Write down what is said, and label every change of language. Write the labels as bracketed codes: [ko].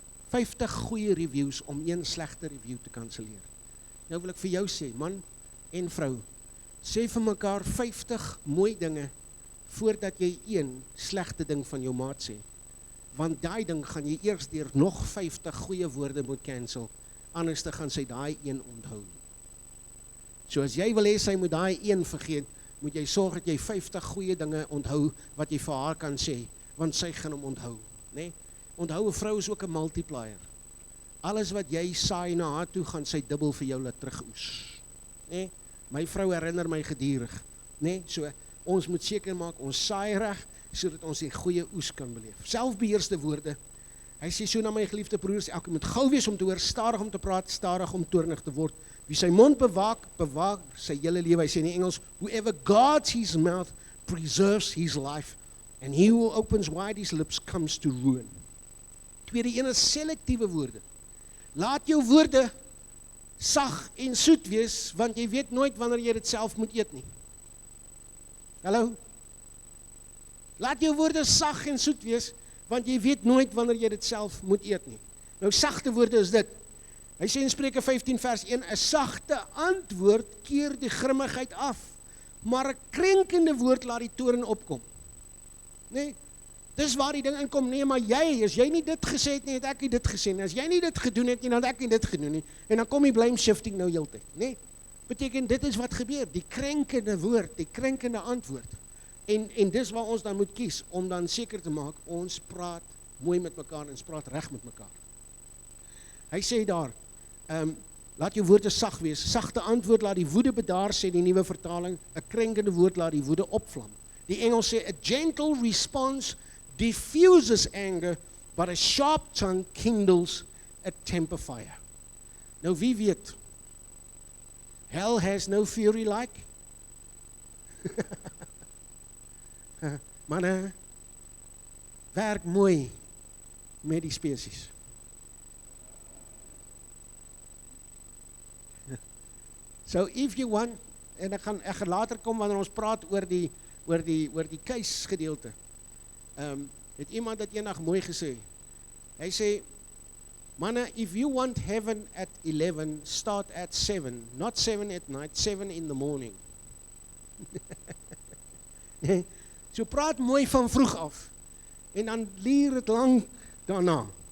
[af] 50 goeie reviews om een slegte review te kanselleer. Nou wil ek vir jou sê, man en vrou, sê vir mekaar 50 mooi dinge voordat jy een slegte ding van jou maat sê. Want daai ding gaan jy eers deur nog 50 goeie woorde moet cancel, anders te gaan sy daai een onthou. So as jy wil hê sy moet daai een vergeet, moet jy sorg dat jy 50 goeie dinge onthou wat jy vir haar kan sê, want sy gaan hom onthou, né? Onthou, 'n vrou is ook 'n multiplier. Alles wat jy saai na haar toe, gaan sy dubbel vir jou laat terugoes, né? My vrou herinner my gedurig, né? So ons moet seker maak ons saai reg, sodat ons die goeie oes kan beleef. Selfbeheerste woorde. Hy sê so na my geliefde broers, elke moet gou wees om te hoor, stadig om te praat, stadig om toornig te word. Wie sy mond bewaak sy hele lewe. Hy sê in die Engels, [en] whoever guards his mouth preserves his life, and he who opens wide his lips comes to ruin. [af] Tweede een is selektiewe woorde. Laat jou woorde sag en soet wees, want jy weet nooit wanneer jy dit self moet eet nie. Hallo? Laat jou woorde sag en soet wees, want jy weet nooit wanneer jy dit self moet eet nie. Nou sagte woorde is dit. Hy sê in Spreuke 15 vers 1, 'n sagte antwoord keer die grimmigheid af, maar 'n krenkende woord laat die toorn opkom. Nee, dis waar die ding inkom, nee, maar as jy nie dit gesê het nie, het ek nie dit gesê nie. As jy nie dit gedoen het nie, dan het ek nie dit gedoen nie. En dan kom die blame shifting nou heeltyd, nee. Beteken, dit is wat gebeur, die krenkende woord, die krenkende antwoord. En dis waar ons dan moet kies, om dan seker te maak, ons praat mooi met mekaar, en ons praat reg met mekaar. Hy sê daar, laat jou woorde sag wees, sagte antwoord laat die woede bedaar, sê die nuwe vertaling, 'n krenkende woord laat die woede opvlam. Die Engels sê, [en] a gentle response diffuses anger, but a sharp tongue kindles a temper fire. [af] Nou wie weet, [en] hell has no fury like. [af] Manne, werk mooi met die spesies. [en] So if you want, [af] en ek gaan later kom wanneer ons praat oor die case gedeelte. Het iemand dat eendag mooi gesê. Hy sê, manne, [en] if you want heaven at 11, start at 7, not 7 at night, 7 in the morning. [af] So praat mooi van vroeg af, en dan leer het lang daarna.